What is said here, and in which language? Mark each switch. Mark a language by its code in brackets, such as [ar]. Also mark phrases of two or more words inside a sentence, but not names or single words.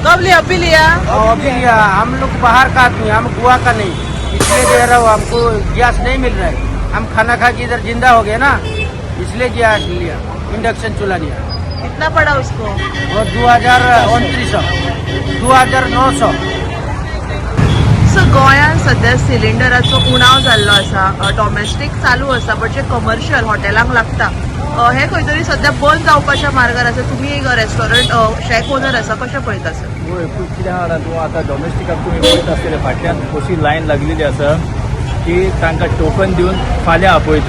[hi] कब लिया? अभी लिया? अभी लिया. हम लोग बाहर का आदमी, हम गोवा का नहीं, इसलिए दे रहा हूँ. हमको गैस नहीं मिल रहा है. हम खाना खा के इधर जिंदा हो गए ना, इसलिए गैस लिया. इंडक्शन चूल्हा लिया. कितना पड़ा उसको? वो 2029 2900. [kok] सो गोंयांत सध्या सिलिंडराचो उणाव जाल्लो आसा. डॉमेस्टीक चालू आसा, बट जे कमर्शियल हॉटेलांक लागता हे खंय तरी सध्या बंद जावपाच्या मार्गार आसा. तुमी एक [en] restaurant shack owner [kok] आसा, कशें पळयता सर? होय, कितें आहा ना, तूं आतां डॉमेस्टिकाक तुमी पळयता आसतलें फाटल्यान कशी लायन लागलेली आसा की तांकां टोकन दिवन फाल्यां आपयता.